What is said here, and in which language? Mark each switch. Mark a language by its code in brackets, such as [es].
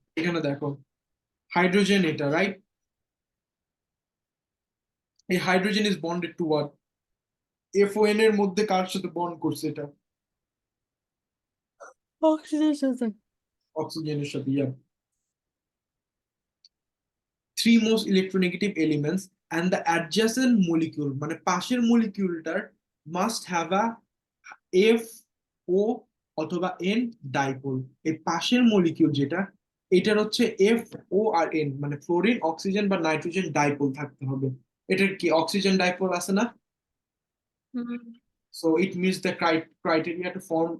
[bn] এখানে দেখো হাইড্রোজেন এটা, রাইট? [en] এই hydrogen is bonded to what? [bn] FON এর মধ্যে কার সাথে বন্ড করছে এটা? অক্সিজেনের সাথে। অক্সিজেনের সাথে, yeah. [en] Three most electronegative elements and the adjacent molecule [bn] মানে পাশের মলিকিউলটার [en] must have a F O অথবা N dipole. [bn] এই পাশের মলিকিউল যেটা, এটার হচ্ছে F O আর N মানে ফ্লোরিন, অক্সিজেন বা নাইট্রোজেন ডাইপোল থাকতে হবে। এটার কি অক্সিজেন ডাইপোল আছে না? হুম [en] So it meets the criteria to form a